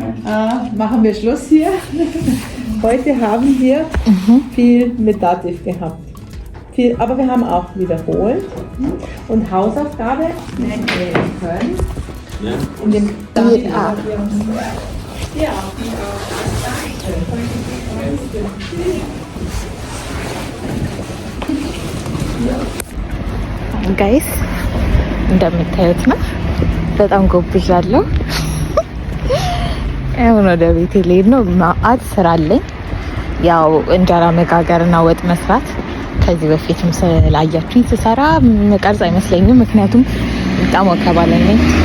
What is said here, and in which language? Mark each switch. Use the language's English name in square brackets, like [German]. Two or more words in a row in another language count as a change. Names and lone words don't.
[German] Machen wir Schluss hier. Heute haben wir viel mit Dativ gehabt. Aber wir haben auch wiederholt. Und Hausaufgabe nennen wir in Köln. Ja. In dem Ja. Ja. [Amharic] ጋይስ እንደምታዩት ነው። በጣም ጎብዣለሁ። አሁን ወደ ቤቴ ልሄድ ነው። ማአት ስራ አለኝ። ያው እንጀራ መጋገርና ወጥ መስራት ከዚህ በፊትም ስላያችሁኝ ስሰራ መቀርጽ አይመስለኝም። ምክንያቱም በጣም ወከባለኝ ነኝ።